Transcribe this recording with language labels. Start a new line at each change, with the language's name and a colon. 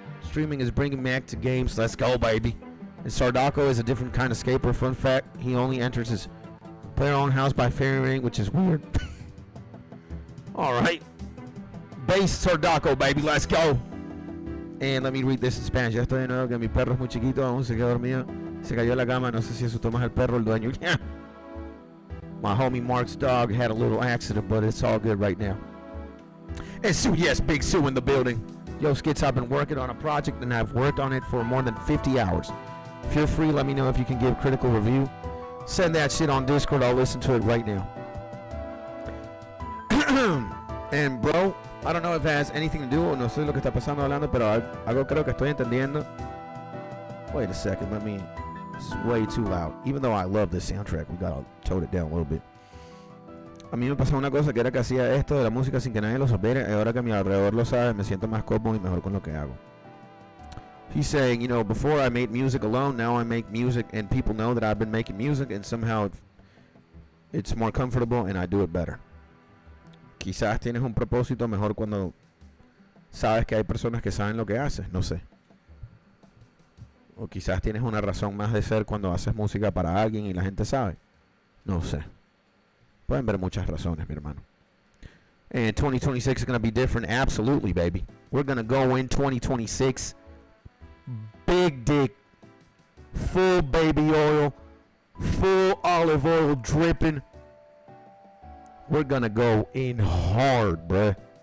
English: Streaming is bringing back to games. Let's go, baby. And Sardako is a different kind of scaper. Fun fact, he only enters his player-owned house by fairy ring, which is weird. All right. Base Sardako, baby. Let's go. And let me read this in Spanish.
Spanish: Ya estoy de nuevo, que mi perro es muy chiquito, aún se quedó dormido. Se cayó en la cama, no sé si asustó más el perro o el dueño.
English: My homie Mark's dog had a little accident, but it's all good right now. And Sue, yes, Big Sue in the building. Yo, Skits, I've been working on a project, and I've worked on it for more than 50 hours. If you're free, let me know if you can give critical review. Send that shit on Discord. I'll listen to it right now. And, bro, I don't know if it has anything to do,
Spanish: o no sé lo que está pasando hablando, pero algo creo que estoy entendiendo.
English: Wait a second, this is way too loud. Even though I love this soundtrack, we gotta tone it down a little bit.
Spanish: A mí me pasó una cosa que era que hacía esto de la música sin que nadie lo supiera, y ahora que mi alrededor lo sabe, me siento más cómodo y mejor con lo que hago.
English: He's saying, you know, before I made music alone, now I make music and people know that I've been making music, and somehow it's more comfortable and I do it better.
Spanish: Quizás tienes un propósito mejor cuando sabes que hay personas que saben lo que haces, no sé. O quizás tienes una razón más de ser cuando haces música para alguien y la gente sabe. No sé. Pueden ver muchas razones, mi hermano.
English: And 2026 is going to be different. Absolutely, baby. We're going to go in 2026. Big dick. Full baby oil. Full olive oil dripping. We're going to go in hard, bruh.